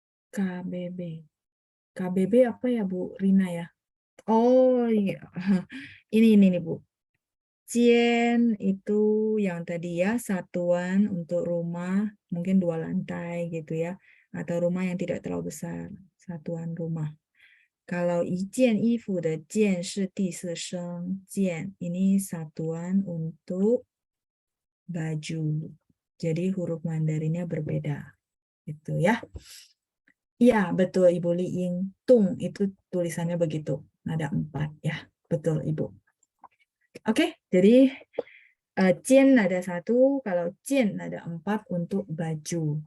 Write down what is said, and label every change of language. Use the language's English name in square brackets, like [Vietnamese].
[Indonesian] KBB. KBB apa ya Bu Rina ya? Oh iya. Ini nih Bu. Cien itu yang tadi ya, satuan untuk rumah, mungkin 2 lantai gitu ya. Atau rumah yang tidak terlalu besar, satuan rumah. [Chinese] Kalau 一件衣服的件是第四声件, [Indonesian] ini satuan untuk baju. Jadi huruf Mandarinnya berbeda. Gitu ya. Iya, betul Ibu Liing. Tung itu tulisannya begitu. Nada 4 ya. Betul Ibu. Oke, jadi Jian nada 1, kalau Jian nada 4 untuk baju.